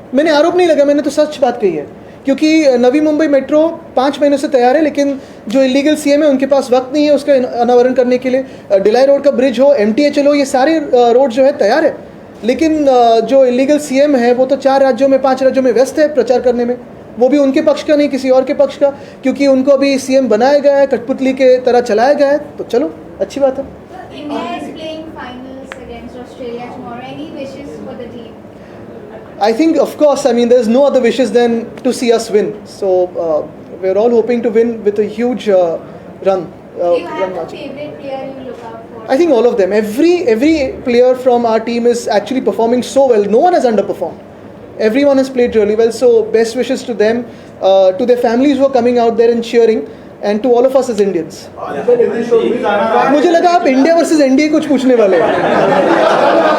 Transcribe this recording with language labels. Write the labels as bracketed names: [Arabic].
[Hindi] मैंने आरोप नहीं लगा, मैंने तो सच बात कही है क्योंकि नवी मुंबई मेट्रो 5 महीनों से तैयार है, लेकिन जो इलीगल सीएम है उनके पास वक्त नहीं है उसका अनावरण करने के लिए। डिलाई रोड का ब्रिज हो, MTHL हो, ये सारे रोड जो है तैयार है, लेकिन जो इलीगल सीएम है वो तो 4 राज्यों में 5 राज्यों में व्यस्त है प्रचार करने में, वो भी उनके पक्ष का नहीं किसी और के पक्ष का, क्योंकि उनको अभी सीएम बनाया गया है, कठपुतली के तरह चलाया गया है। तो चलो अच्छी बात है। [English] India is playing finals against Australia tomorrow. Any wishes for the team? I think, of course, I mean, there's no other wishes than to see us win. So we're all hoping to win with a huge run. Do you have run march. favorite player you look out for? I think all of them. Every player from our team is actually performing so well. No one has underperformed. Everyone has played really well. So best wishes to them, to their families who are coming out there and cheering, and to all of us as Indians. [Hindi] मुझे लगा आप India versus NDA कुछ पूछने वाले हैं।